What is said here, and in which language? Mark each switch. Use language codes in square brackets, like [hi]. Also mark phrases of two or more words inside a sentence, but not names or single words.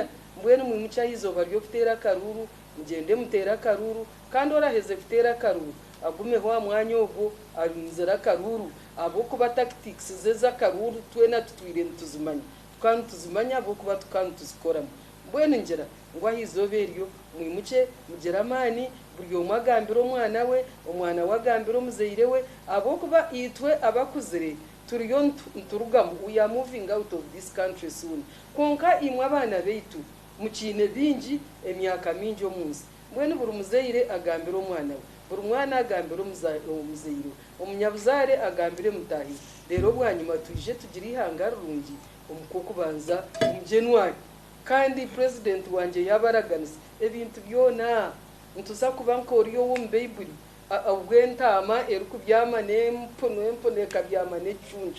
[nyn] Mbwene mwimuca izoba ryo kutera karuru mugende mutera karuru kandi oraheze kutera karuru agumeho amwanya obwo arinzira karuru abo kuba tactics zeza karuru twena tutwire ntuzimanya kandi tuzimanya abo kuba tukandi tuzikoramo. Mbwene ngera ngo ahizoberyo mwimuce mugera amani buri omwagambira omwana we omwana wagambira omuzeire we abo kuba itwe abakuzire turiyo nturugamo. [en] We are moving out of this country soon. [nyn] Konka imwe abana beitu mukine bingi emyaka mingi omunsi. Mbwene buri muzeire agambira omwana we, buri mwana agambira omuzeire, omunyabuzare agambire mutahi. Rero bwanyuma tuje tugira ihanga rungi omukokubanza mu January kandi president wanje yabaraganisa ebintu byona ntuza kuba nkoriyo wo mu Bible ubwentama erukubyama n'empone kabyama n'ecuncu.